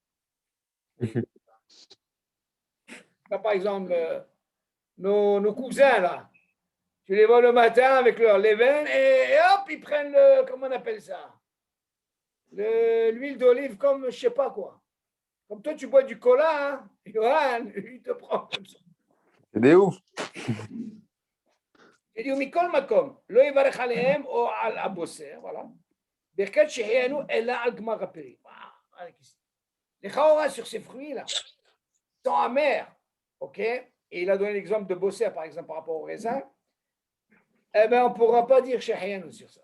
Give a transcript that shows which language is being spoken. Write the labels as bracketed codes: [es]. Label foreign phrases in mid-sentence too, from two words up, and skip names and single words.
[fr] Là, par exemple, nos cousins, là, tu les vois le matin avec leur levain et hop, ils prennent le, comment on appelle ça? L'huile d'olive comme je ne sais pas quoi. Comme toi, tu bois du cola, hein? Yohan, il te prend comme ça. C'est des ouf. Il dit, [he] מכל מקום, לא יברך עליהם או על הבוסר, voilà. ברכת שהחיינו אלא על גמר הפרי. [fr] Les chaora sur ces fruits-là, sont amers, ok, et il a donné l'exemple de Bosser, par exemple, par rapport au raisin, eh bien, on ne pourra pas dire Shehianu sur ça.